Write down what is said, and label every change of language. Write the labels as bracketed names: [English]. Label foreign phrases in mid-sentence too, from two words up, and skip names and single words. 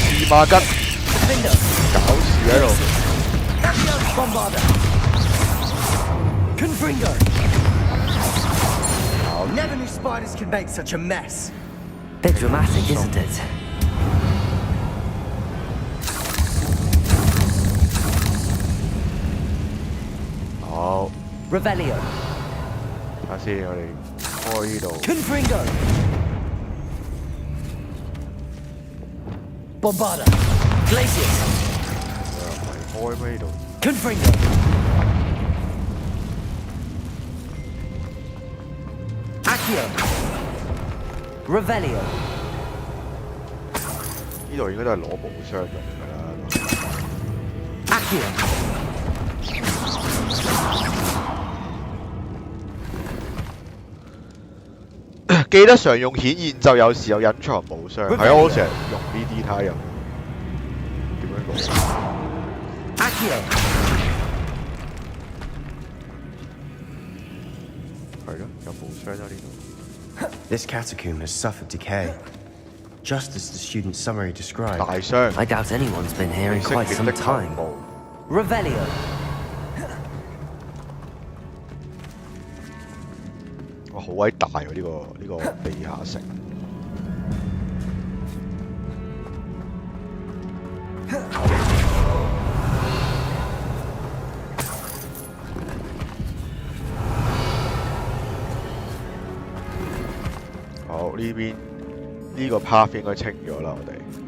[Cantonese] 孖筋，搞事喺度。 [English] Never knew spiders could make such a mess. Bit dramatic, isn't it? Revelio. [Cantonese] 睇下先，我哋開呢度。 [English] Confringo. Bombarda. Glacius. [Cantonese] 開咩呢度 [English] Confringo. Accio. Revelio. [Cantonese] 呢度應該都係攞寶箱用㗎啦。 Accio. 記得常用顯現就有時有隱藏寶箱，係啊，我成日用呢啲睇下點樣攞。係咯，有寶箱喺呢度。 [English] This catacomb has suffered decay, just as the student's summary described. [Cantonese] 大箱。 [English] I doubt anyone's been here in quite some time. Revelio. [Cantonese] 哇，好鬼大喎！呢個地下城。好，呢邊呢個 path 應該清咗啦，我哋。